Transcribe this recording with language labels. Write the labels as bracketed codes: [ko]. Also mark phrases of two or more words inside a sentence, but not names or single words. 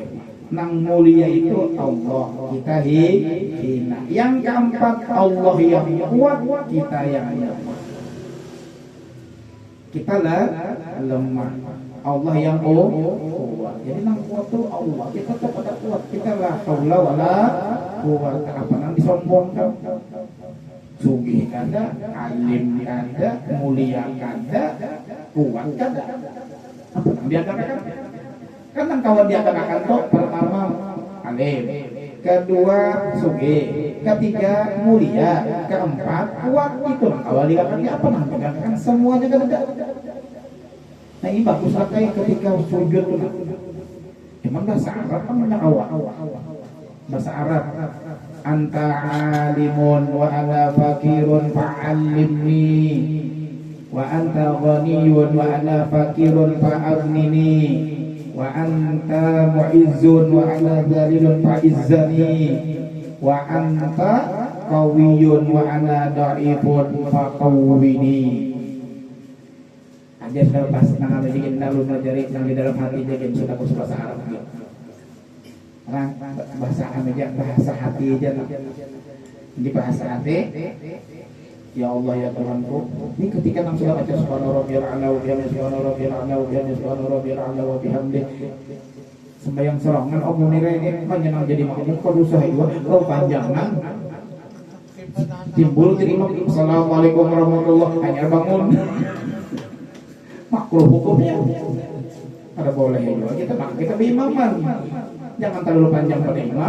[bjn] Nang mulia itu Allah, kita hina. Yang keempat Allah yang kuat, kita yang lemah. Kita lemah. Allah yang kuat. Jadi nang kuat tuh Allah. Kita tetap ada kuat. Kita [ar] لا حول ولا قوة [bjn] apa nang disombongkan. Sugih kada, alim kada, mulia kada, kuat kada. Apa nang diadakan? Kan nang kawan diadakan tuh pertama alim, kedua sugih, ketiga mulia, keempat kuat. Itu nang kawan diadakan apa nang diadakan semuanya kada. Nah ini bagus kayak ketika sujud tuh. Emang bahasa Arab kan banyak awak. Bahasa Arab. [ar] أنت عالم وأنا فقير فعلمني وأنت غني وأنا فقير فأغنني وأنت معز وأنا ذليل فأعزني وأنت قوي وأنا ضعيف فقوني. [bjn] Aja sudah pas nang bikin lalu najari nang di dalam hati jadi sudah bahasa Arab gitu. Orang bahasa aja bahasa hati aja di bahasa hati. Ya Allah ya Tuhanku, ini ketika nang sudah baca [ar] سبحان ربي الأعلى وبحمده سبحان ربي الأعلى وبحمده سبحان ربي الأعلى وبحمده [bjn] sembahyang sorangan Allah nira ini panjang jadi makmum kudu sahiwa kau panjangan timbul jadi makmum. [ar] السلام عليكم ورحمة الله [bjn] hanya bangun makruh hukumnya ada boleh juga kita berimaman, jangan terlalu panjang pada imam.